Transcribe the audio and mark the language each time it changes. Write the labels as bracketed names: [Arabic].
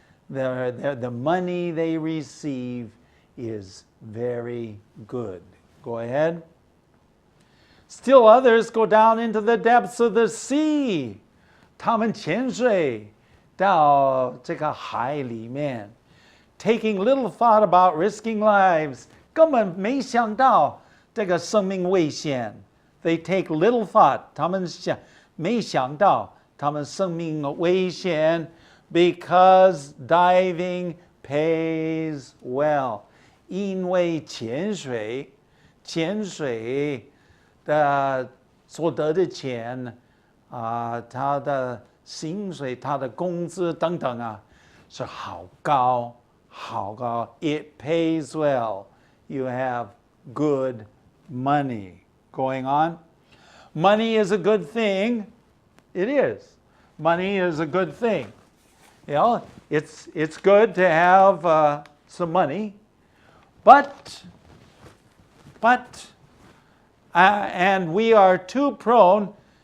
[English] The money they receive is very good. Go ahead. Still others go down into the depths of the sea. [Chinese] 他们潜水到这个海里面 [English] taking little thought about risking lives. [Chinese] 根本没想到这个生命危险 [English] They take little thought. [Chinese] 他们没想到他们生命危险 [English] because diving pays well. [Chinese] 因为潜水的所得的钱他的薪水、他的工资等等是好高。 [English] It pays well. You have good money going on. Money is a good thing. It is. Money is a good thing. You know, it's good to have some money, but and we are too prone.